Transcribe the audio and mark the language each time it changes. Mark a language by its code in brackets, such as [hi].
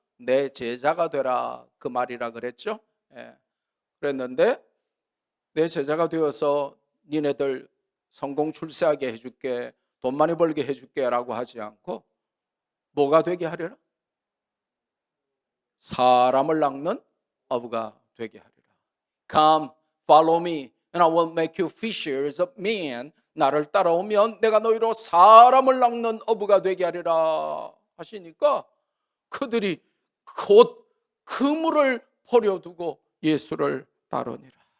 [ko] 내 제자가 되라 그 말이라 그랬죠. 그랬는데 내 제자가 되어서 니네들 성공 출세하게 해줄게, 돈 많이 벌게 해줄게 라고 하지 않고 뭐가 되게 하려나? 사람을 낚는 어부가 되게 하리라. [en] Come, follow me, and I will make you fishers of men. [ko] 나를 따라오면 내가 너희로 사람을 낚는 어부가 되게 하리라 하시니까 그들이 곧 그물을 버려두고 예수를 따르니라.